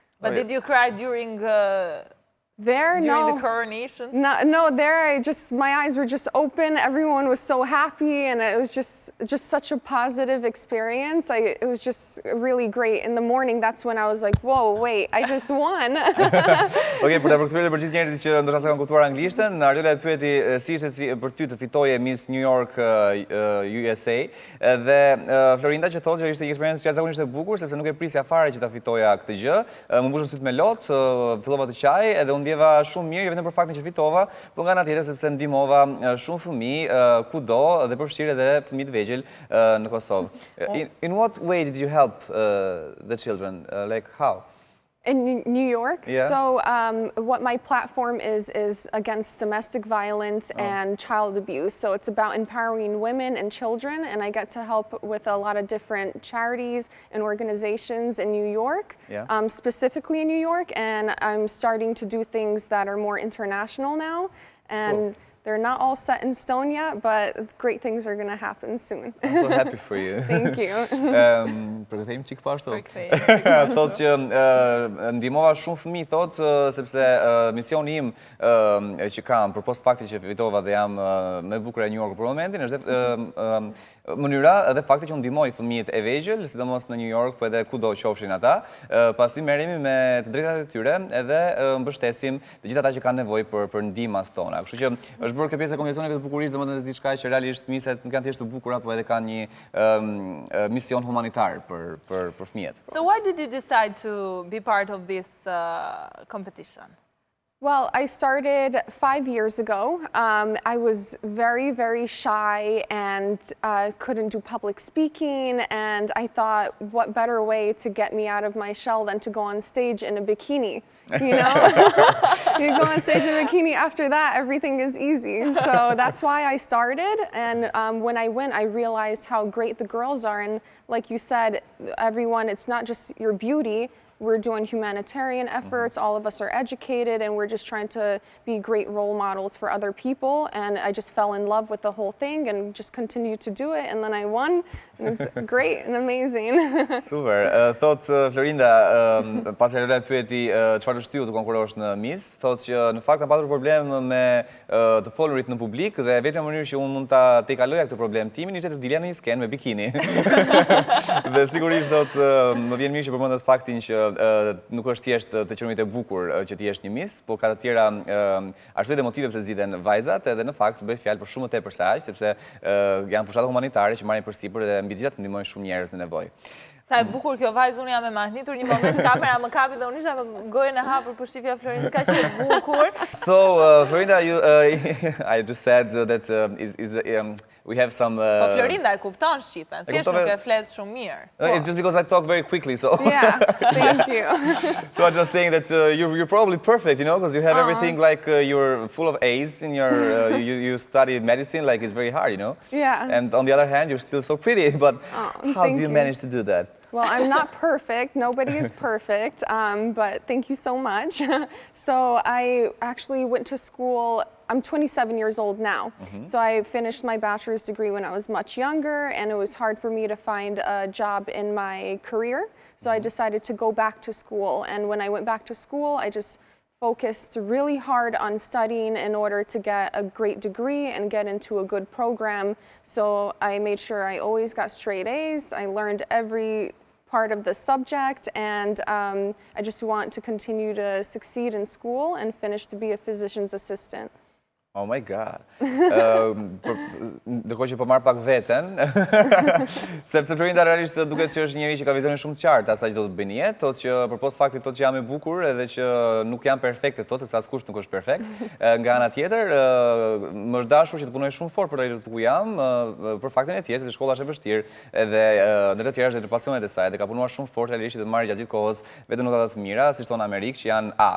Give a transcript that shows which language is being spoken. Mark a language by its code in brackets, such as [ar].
[en] But did you cry during There, the coronation? No, there my eyes were just open. Everyone was so happy, and it was just such a positive experience. It was just really great. In the morning, that's when I was like, whoa, wait, I just won. [sq] Okay, për ta përkthyer për gjithë njerëzit që ndoshta s'kan kuptuar anglishten, Ariola e pyeti si ishte për ty të fitoje Miss New York USA, dhe Florinda që thotë që ishte një eksperiencë jashtëzakonisht e bukur sepse nuk e prisja fare që ta fitoja këtë gjë. Më mbushën syt me lot, fillova të qaj edhe ndjeva shumë mirë, jo vetëm për faktin që fitova, por nga ana tjetër sepse ndihmova shumë fëmijë kudo dhe përfshirë edhe fëmijë të vegjël në Kosovë. [en] In what way did you help the children? Like how? In New York? Yeah. So what my platform is against domestic violence and child abuse. So it's about empowering women and children, and I get to help with a lot of different charities and organizations in New York, specifically in New York, and I'm starting to do things that are more international now. And cool. They're not all set in stone yet, but great things are going to happen soon. I'm so happy for you. Thank you. [sq] Përkthejmë çik po ashtu. Thotë që ndihmova shumë fëmijë, thotë, sepse misioni im që kam përpos faktit që fitova dhe jam më e bukur e New York për momentin është mënyra edhe fakti që unë ndihmoj fëmijët e vegjël, sidomos në New York, po edhe kudo qofshin ata, pasi merremi me të drejtat e tyre edhe mbështesim të gjithë ata që kanë nevojë për ndihmat tona. Kështu që është bërë kjo pjesë e konvencioneve të bukurisë, domethënë diçka që realisht miset nuk janë thjesht të bukura, po edhe kanë një mision humanitar për fëmijët. [en] So why did you decide to be part of this competition? Well, I started 5 years ago. I was very, very shy and couldn't do public speaking. And I thought, what better way to get me out of my shell than to go on stage in a bikini? You know, you go on stage in a bikini. After that, everything is easy. So that's why I started. And when I went, I realized how great the girls are. And like you said, everyone, it's not just your beauty. We're doing humanitarian efforts, all of us are educated, and we're just trying to be great role models for other people. And I just fell in love with the whole thing and just continued to do it. And then I won, and it's great and amazing. Super. [sq] Thot Florinda, pas e rreth pyeti çfarë të shtyu të konkurosh në Miss, thotë që në fakt kam patur problem me të folurit në publik dhe vetëm mënyrë që unë mund ta tejkaloja këtë problem timin ishte të dilja në një sken me bikini. Dhe sigurisht thotë më vjen mirë që përmendet faktin që nuk është thjesht të qëndrumit e bukur që ti jesh një Miss, po ka të tjera arsye dhe motive pse zgjidhen vajzat, edhe në fakt bëhet fjalë për shumë më tepër se aq, sepse janë fushata humanitare që marrin përsipër dhe mbi gjithë ndihmojnë shumë njerëz në nevojë. Sa e bukur kjo vajzë, unë jam e mahnitur një moment, kamera më kapi dhe unë isha me gojën e hapur për shifja Florinda, ka që e bukur. [en] So, Florinda, I just said that we have some... [sq] Po Florinda e kupton Shqipen, thjesht nuk e flet shumë mirë. [en] It's just because I talk very quickly, so... Yeah, thank you. So I'm just saying that you're probably perfect, you know, because you have everything like you're full of A's in your... you study medicine, like it's very hard, you know? Yeah. And on the other hand, you're still so pretty, but how do you manage to do that? Well, I'm not perfect. Nobody is perfect, but thank you so much. So I actually went to school. I'm 27 years old now. So I finished my bachelor's degree when I was much younger, and it was hard for me to find a job in my career. So I decided to go back to school. And when I went back to school, I just focused really hard on studying in order to get a great degree and get into a good program. So I made sure I always got straight A's. I learned every part of the subject, and I just want to continue to succeed in school and finish to be a physician's assistant. Oh my God. [sq] Ndërkohë që po marr pak veten, sepse Florinda realisht duket që është njëri që ka vizionin shumë të qartë asaj që do të bëjë në jetë, thotë që përpos faktit thotë që jam e bukur edhe që nuk jam perfekte, thotë se askush nuk është perfekt. Nga ana tjetër, më është dashur që të punoj shumë fort për të arritur ku jam, për faktin e thjeshtë, shkolla është e vështirë, edhe ndër të tjerë është edhe pasionet e saj, dhe ka punuar shumë fort realisht që të marrë gjatë gjithë kohës vetëm nota të mira, siç thonë Amerikë, që janë A.